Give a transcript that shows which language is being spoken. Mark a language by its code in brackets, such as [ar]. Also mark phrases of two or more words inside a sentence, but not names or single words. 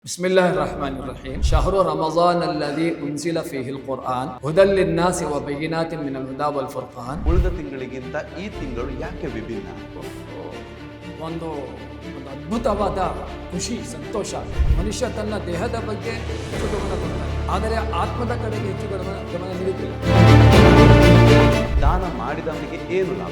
[ar] بسم الله الرحمن الرحيم شهر رمضان الذي أنزل فيه القرآن هدى للناس وبينات من الهدى والفرقان. [kn] ಉಳಿದ ತಿಂಗಳಿಗಿಂತ ಈ ತಿಂಗಳು ಯಾಕೆ ವಿಭಿನ್ನ? ಒಂದು ಅದ್ಭುತವಾದ ಖುಷಿ, ಸಂತೋಷ. ಮನುಷ್ಯ ತನ್ನ ದೇಹದ ಬಗ್ಗೆ ಹೆಚ್ಚು ಗಮನ ಕೊಡ್ತಾನೆ, ಆದರೆ ಆತ್ಮದ ಕಡೆಗೆ ಹೆಚ್ಚು ಗಮನ ನೀಡುತ್ತಿಲ್ಲ. ದಾನ ಮಾಡಿದವನಿಗೆ ಏನು ಲಾಭ?